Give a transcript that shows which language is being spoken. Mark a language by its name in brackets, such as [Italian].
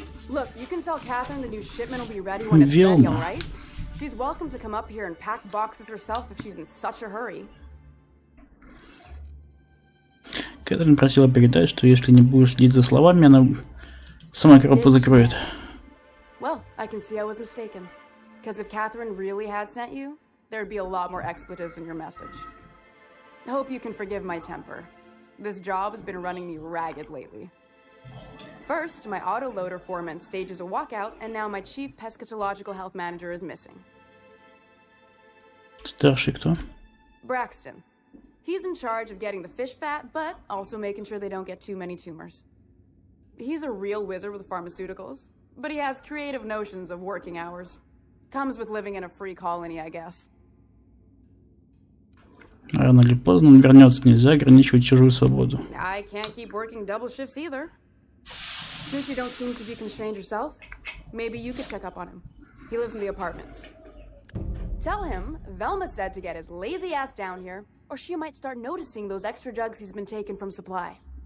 [English] Look, you can tell Catherine the new shipment will be ready when it's ready, all right? She's welcome to come up here and pack boxes herself if she's in such a hurry. [Russian] Кэтрин просила передать, что если не будешь следить за словами, она сама коробку закроет. [English] Well, I can see I was mistaken. Because if Catherine really had sent you, there'd be a lot more expletives in your message. I hope you can forgive my temper. This job has been running me ragged lately. First, my autoloader foreman stages a walkout, and now my chief pescatological health manager is missing. [Russian] Старший кто? [English] Braxton. He's in charge of getting the fish fat, but also making sure they don't get too many tumors. He's a real wizard with pharmaceuticals, but he has creative notions of working hours. Comes with living in a free colony, I guess. [Russian] Рано или поздно он вернется, нельзя ограничивать чужую свободу. [English] I can't keep working double shifts either. Since you don't seem to be constrained yourself, maybe you could check up on him. He lives in the apartments. Tell him Velma said to get his lazy ass down here, or she might start noticing those extra jugs he's been taking from supply.